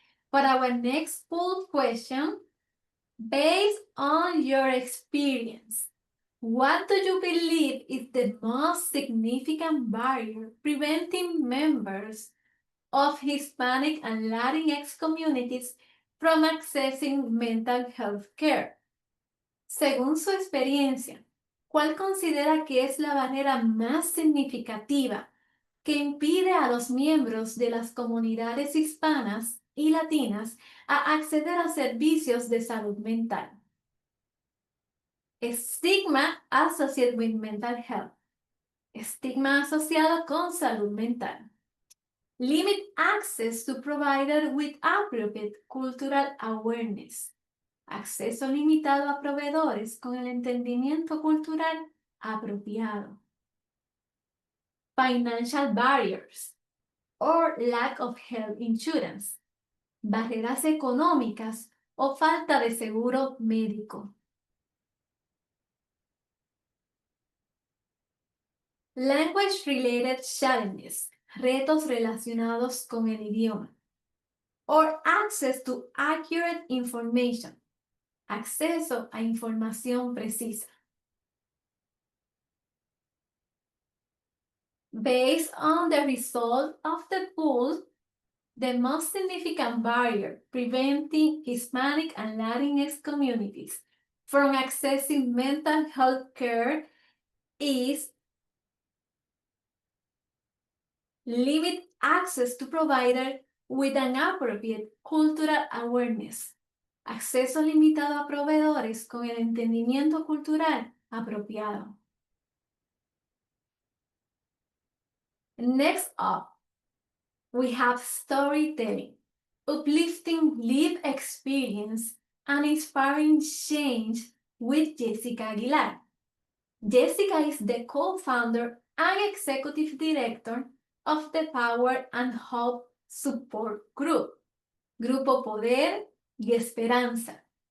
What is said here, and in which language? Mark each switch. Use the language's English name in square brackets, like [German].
[English] For our next poll question, based on your experience, what do you believe is the most significant barrier preventing members of Hispanic and Latinx communities from accessing mental health care. [Spanish] Según su experiencia, ¿cuál considera que es la barrera más significativa que impide a los miembros de las comunidades hispanas y latinas a acceder a servicios de salud mental? [English] Stigma associated with mental health. [Spanish] Estigma asociado con salud mental. [English] Limit access to provider with appropriate cultural awareness. [Spanish] Acceso limitado a proveedores con el entendimiento cultural apropiado. [English] Financial barriers or lack of health insurance. [Spanish] Barreras económicas o falta de seguro médico. [English] Language-related challenges, [Spanish] retos relacionados con el idioma. [English] Or access to accurate information, [Spanish] acceso a información precisa. [English] Based on the result of the poll, the most significant barrier preventing Hispanic and Latinx communities from accessing mental health care is limit access to provider with an appropriate cultural awareness. [Spanish] Acceso limitado a proveedores con el entendimiento cultural apropiado. [English] Next up, we have storytelling, uplifting lived experience and inspiring change with Jessica Aguilar. Jessica is the co-founder and executive director of the Power and Hope Support Group, Grupo Poder y Esperanza.